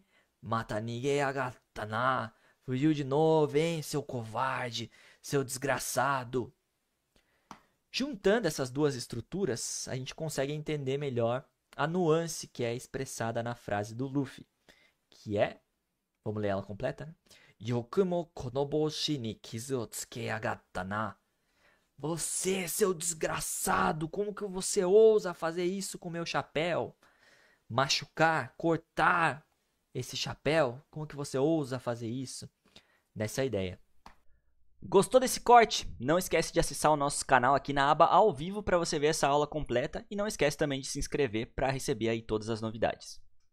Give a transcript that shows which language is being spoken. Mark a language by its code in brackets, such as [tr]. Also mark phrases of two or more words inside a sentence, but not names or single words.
[ja] また逃げやがったな. [pt] Fugiu de novo, hein, seu covarde, seu desgraçado. Juntando essas duas estruturas, a gente consegue entender melhor a nuance que é expressada na frase do Luffy, que é, vamos ler ela completa, né? [ja] よくもこの帽子に傷をつけやがったな. [pt] Você, seu desgraçado, como que você ousa fazer isso com meu chapéu? Machucar, cortar esse chapéu? Como que você ousa fazer isso? Nessa ideia. Gostou desse corte? Não esquece de acessar o nosso canal aqui na aba ao vivo para você ver essa aula completa e não esquece também de se inscrever para receber aí todas as novidades.